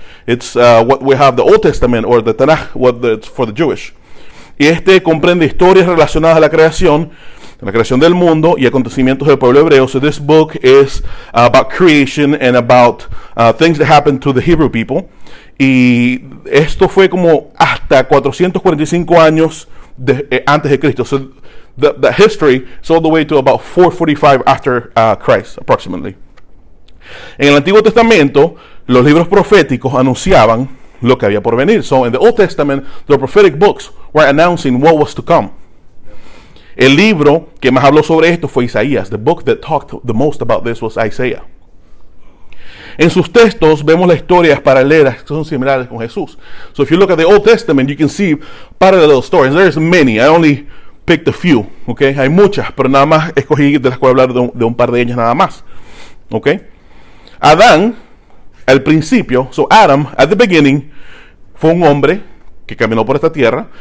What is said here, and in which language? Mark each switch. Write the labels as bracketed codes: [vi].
[en] It's what we have the Old Testament or the Tanakh, it's for the Jewish. [es] Y comprende historias relacionadas a la creación del mundo y acontecimientos del pueblo hebreo. [en] So this book is about creation and about things that happened to the Hebrew people. [es] Y esto fue como hasta 445 años antes de Cristo. [en] So the history is all the way to about 445 after Christ, approximately. [es] En el Antiguo Testamento, los libros proféticos anunciaban lo que había por venir. [en] So in the Old Testament, the prophetic books were announcing what was to come. [es] El libro que más habló sobre esto fue Isaías. [en] The book that talked the most about this was Isaiah. [es] En sus textos vemos las historias paralelas que son similares con Jesús. [en] So if you look at the Old Testament, you can see parallel stories. There's many. I only picked a few. Okay? [es] Hay muchas, pero nada más escogí de las cuales hablar de un par de ellas nada más. Okay? Adán, al principio, [en] so Adam, at the beginning, [es] fue un hombre que caminó por esta tierra.